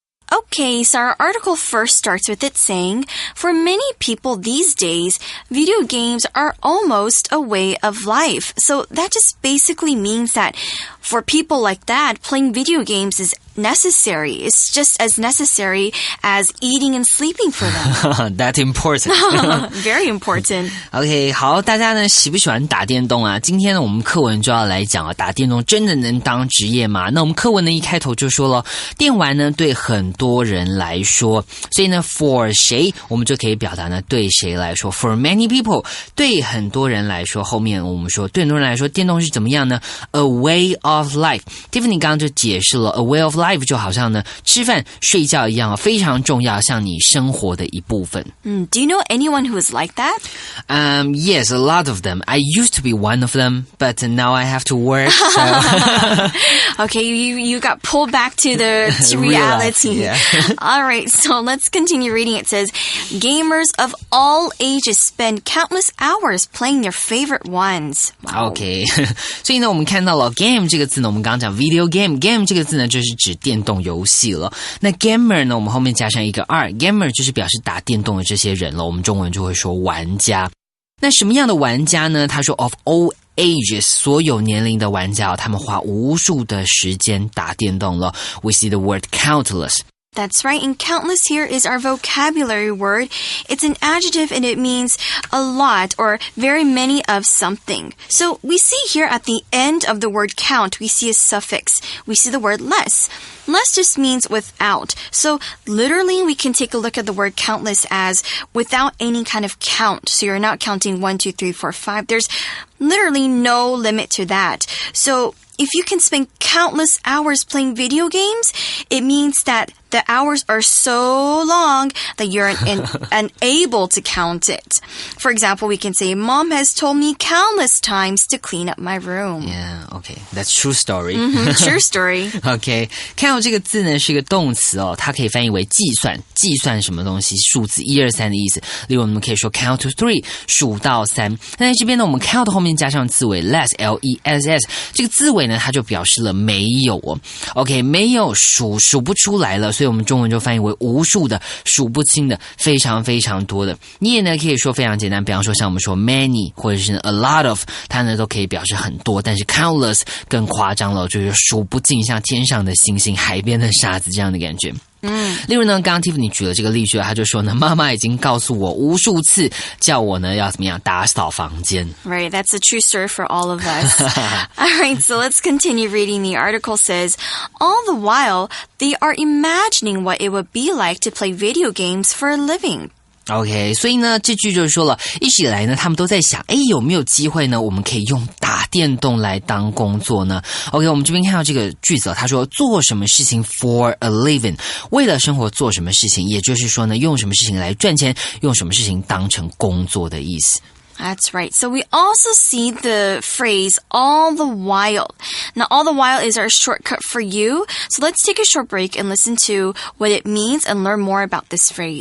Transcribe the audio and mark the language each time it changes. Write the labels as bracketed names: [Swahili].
[English] Okay, so our article first starts with it saying, for many people these days, video games are almost a way of life. So that just basically means that for people like that, playing video games is necessary. It's just as necessary as eating and sleeping for them. That's important. Very important. [Chinese] OK, 好，大家呢喜不喜欢打电动啊？今天呢我们课文就要来讲啊，打电动真的能当职业吗？那我们课文呢一开头就说了，电玩呢对很多人来说，所以呢 for 谁我们就可以表达呢对谁来说 [English] for many people [Chinese] 对很多人来说，后面我们说对很多人来说电动是怎么样呢 ？ [English] A way of life. [Chinese] Tiffany 刚刚就解释了 [English] a way of life [Chinese] 就好像呢吃饭睡觉一样，非常重要，像你生活的一部分。 [English] Do you know anyone who is like that? Yes, a lot of them. I used to be one of them, but now I have to work. So. Okay, you got pulled back to the reality. Yeah. All right, so let's continue reading. It says, gamers of all ages spend countless hours playing their favorite ones. Wow. [Chinese] OK 所以呢我们看到了 game 这个字呢，我们刚刚讲 video game 这个字呢就是指电动游戏了。那 gamer 呢我们后面加上一个 r， gamer 就是表示打电动的这些人了，我们中文就会说玩家。那什么样的玩家呢？他说 [English] of all ages [Chinese] 所有年龄的玩家，他们花无数的时间打电动了。 [English] We see the word countless. That's right, and countless here is our vocabulary word. It's an adjective and it means a lot or very many of something. So we see here at the end of the word count, we see a suffix. We see the word less. Less just means without. So literally we can take a look at the word countless as without any kind of count. So you're not counting 1, 2, 3, 4, 5. There's literally no limit to that. So if you can spend countless hours playing video games, it means that the hours are so long that you're unable to count it. For example, we can say, Mom has told me countless times to clean up my room. Yeah, okay. That's true story. True story. Okay. [Chinese] count 这个字呢是一个动词哦，它可以翻译为计算，计算什么东西，数字1、2、3的意思。例如我们可以说 [English] count to 3， [Chinese] 数到3。那在这边呢，我们 count 后面加上字尾 less, L-E-S-S， 这个字尾呢它就表示了没有哦。 OK， 没有数不出来了。所以我们中文就翻译为无数的、数不清的、非常非常多的。你也呢可以说非常简单，比方说像我们说 many 或者是 [English] a lot of， [Chinese] 它呢都可以表示很多，但是 countless 更夸张了，就是数不尽，像天上的星星、海边的沙子这样的感觉。例如呢，刚刚 Tiffany 举了这个例句，他就说呢，妈妈已经告诉我无数次，叫我呢要怎么样打扫房间。 [English] Right, that's a true story for all of us. Alright, so let's continue reading. The article says, all the while, they are imagining what it would be like to play video games for a living.OK, [Chinese] 所以呢，这句就是说了，一直以来呢，他们都在想，有没有机会呢，我们可以用打电动来当工作呢 ？OK， 我们这边看到这个句子，他说做什么事情 [English] for a living， [Chinese] 为了生活做什么事情，也就是说呢，用什么事情来赚钱，用什么事情当成工作的意思。 [English] That's right. So we also see the phrase all the while. Now, all the while is our shortcut for you. So let's take a short break and listen to what it means and learn more about this